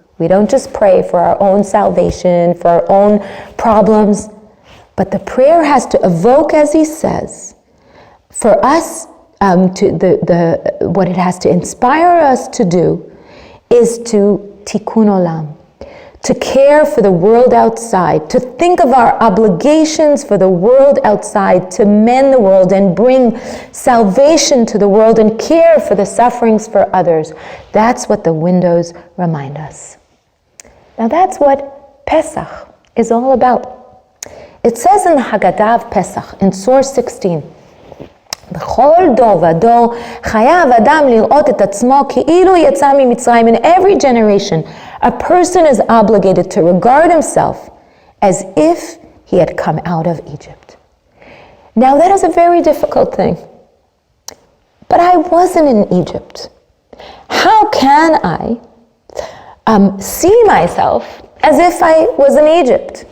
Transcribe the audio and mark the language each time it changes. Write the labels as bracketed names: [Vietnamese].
[English] We don't just pray for our own salvation, for our own problems, but the prayer has to evoke, as he says, for us, what it has to inspire us to do is to tikkun olam, to care for the world outside, to think of our obligations for the world outside, to mend the world and bring salvation to the world and care for the sufferings for others. That's what the windows remind us. Now that's what Pesach is all about. [Hebrew] It says in the Haggadah of Pesach, in source 16, בכל דור ודור חייב אדם לראות את עצמו כאילו יצא ממצרים. [English] In every generation, a person is obligated to regard himself as if he had come out of Egypt. Now that is a very difficult thing. But I wasn't in Egypt. How can I see myself as if I was in Egypt?